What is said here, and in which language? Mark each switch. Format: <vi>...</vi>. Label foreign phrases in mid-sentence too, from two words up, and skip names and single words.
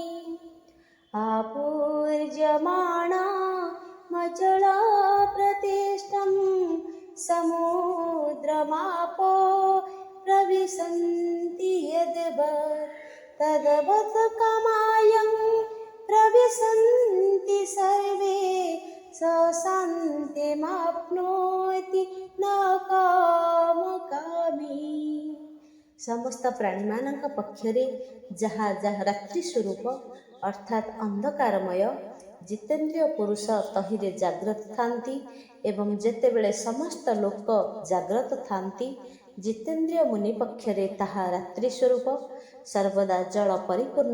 <sa>आपूर्यमाणमचला प्रतिष्ठं समुद्रमापो प्रविशन्ति यद्वत् तद्वत् कामायं प्रविशन्ति सर्वे स शान्तिमाप्नोति न कामकामी।</sa> <or>ସମସ୍ତ ପ୍ରାଣୀମାନଙ୍କ ପକ୍ଷରେ ଯାହା ଯାହା ରାତ୍ରି ସ୍ୱରୂପ ଅର୍ଥାତ୍ ଅନ୍ଧକାରମୟ ଜିତେନ୍ଦ୍ରିୟ ପୁରୁଷ ତହିଁରେ ଜାଗ୍ରତ ଥାନ୍ତି ଏବଂ ଯେତେବେଳେ ସମସ୍ତ ଲୋକ ଜାଗ୍ରତ ଥାନ୍ତି ଜିତେନ୍ଦ୍ରିୟ ମୁନି ପକ୍ଷରେ ତାହା ରାତ୍ରି ସ୍ୱରୂପ ସର୍ବଦା ଜଳ ପରିପୂର୍ଣ୍ଣ</or>